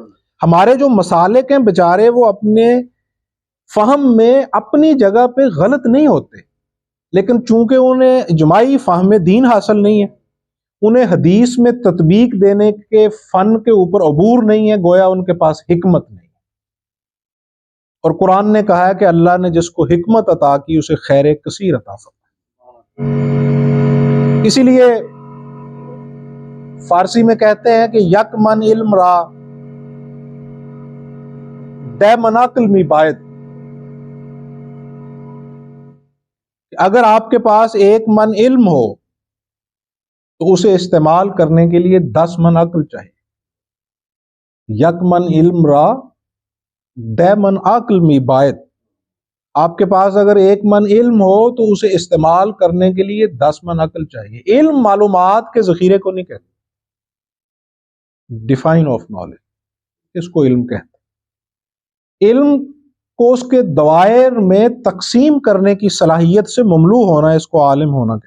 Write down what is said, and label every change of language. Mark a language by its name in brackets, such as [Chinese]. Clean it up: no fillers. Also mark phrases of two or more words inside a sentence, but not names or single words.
[Urdu] ہمارے جو مسالک ہیں بیچارے، وہ اپنے فہم میں اپنی جگہ پہ غلط نہیں ہوتے، لیکن چونکہ انہیں اجماعی فہم دین حاصل نہیں ہے، انہیں حدیث میں تطبیق دینے کے فن کے اوپر عبور نہیں ہے، گویا ان کے پاس حکمت نہیں ہے۔ اور قرآن نے کہا ہے کہ اللہ نے جس کو حکمت عطا کی اسے خیر کثیر عطا فرمائی۔ اسی لیے فارسی میں کہتے ہیں کہ [Persian] یک من علم را دے مناقل می باید، [Urdu] اگر آپ کے پاس 1 من علم ہو تو اسے استعمال کرنے کے لیے 10 من عقل چاہیے. [Persian] یک من علم را 10 من عقل می باید. [Urdu] آپ کے پاس اگر 1 من علم ہو تو اسے استعمال کرنے کے لیے 10 من عقل چاہیے. علم معلومات کے ذخیرے کو نہیں کہتے. [English] define of knowledge [Urdu] اس کو علم کہتے. علم کو اس کے دوائر میں تقسیم کرنے کی صلاحیت سے مملو ہونا اس کو عالم ہونا کہتے.